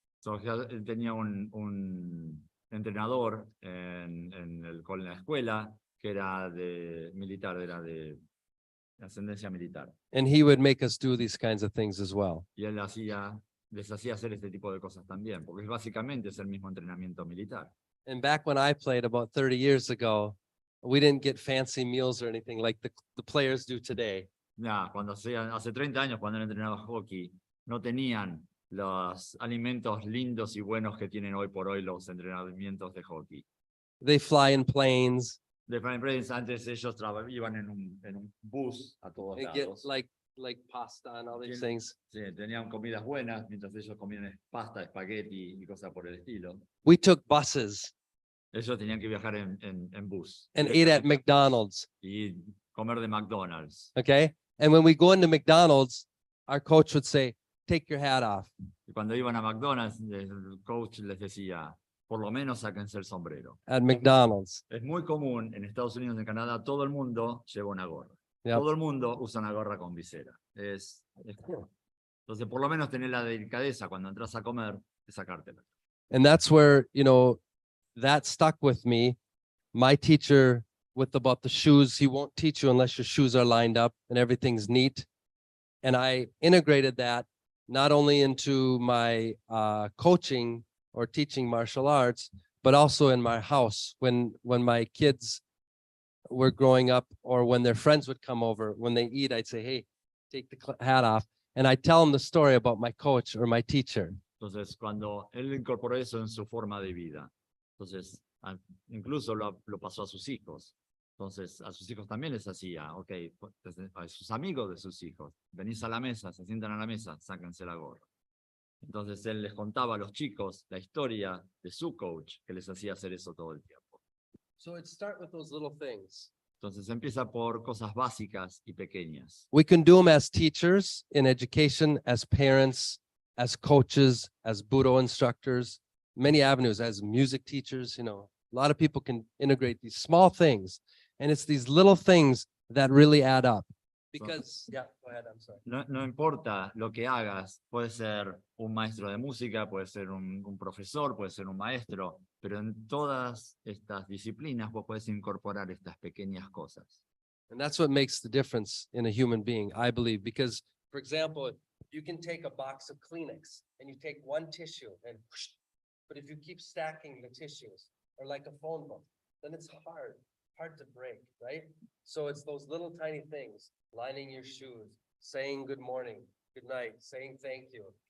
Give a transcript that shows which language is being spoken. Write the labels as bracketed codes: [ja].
[es] So, él tenía un entrenador en la escuela que era de militar, era de ascendencia militar. [en] And he would make us do these kinds of things as well. [es] Y él les hacía hacer este tipo de cosas también, porque básicamente es el mismo entrenamiento militar. [en] And back when I played about 30 years ago, we didn't get fancy meals or anything like the players do today. [es] Cuando hace 30 años, cuando él entrenaba hockey, no tenían los alimentos lindos y buenos que tienen hoy por hoy los entrenamientos de hockey. [en] They fly in planes [es] De prensa, antes ellos iban en un bus a todos [en] and get [es] lados. [en] like pasta and all these [es] Tienen- [en] things. [es] Sí, tenían comidas buenas, mientras ellos comían pasta, espagueti y cosas por el estilo. [en] We took buses [es] Ellos tenían que viajar en bus. [en] and ate at McDonald's. [es] Y comer de McDonald's. [en] Okay. And when we go into McDonald's, our coach would say, take your hat off. [es] Y cuando iban a McDonald's, el coach les decía, por lo menos sáquense el sombrero. [en] At McDonald's. [es] Es muy común en Estados Unidos y en Canadá, todo el mundo lleva una gorra. [en] Yep. [es] Todo el mundo usa una gorra con visera. Entonces, por lo menos tener la delicadeza cuando entras a comer de sacártela. [en] And that's where, that stuck with me. My teacher about the shoes, he won't teach you unless your shoes are lined up and everything's neat. And I integrated that not only into my coaching or teaching martial arts, but also in my house when my kids were growing up, or when their friends would come over, when they eat, I'd say, hey, take the hat off. And I tell them the story about my coach or my teacher. [es] Entonces, cuando él incorporó eso en su forma de vida, entonces, incluso lo pasó a sus hijos. Entonces, a sus hijos también les hacía, ok, a sus amigos de sus hijos, venís a la mesa, se sientan a la mesa, sáquense la gorra. Entonces, él les contaba a los chicos la historia de su coach, que les hacía hacer eso todo el tiempo. [en] So it start with those little things. [es] Entonces empieza por cosas básicas y pequeñas. [en] We can do them as teachers in education, as parents, as coaches, as Budo instructors, many avenues, as music teachers, a lot of people can integrate these small things. And it's these little things that really add up. Because, yeah, go ahead, I'm sorry. [es] No importa lo que hagas, puede ser un maestro de música, puede ser un profesor, puede ser un maestro, pero en todas estas disciplinas vos podés incorporar estas pequeñas cosas. [en] And that's what makes the difference in a human being, I believe, because, for example, you can take a box of Kleenex and you take one tissue and whoosh, but if you keep stacking the tissues, or like a phone book, then it's hard to break, right? So it's those little tiny things, lining your shoes, saying good morning, good night, saying thank you.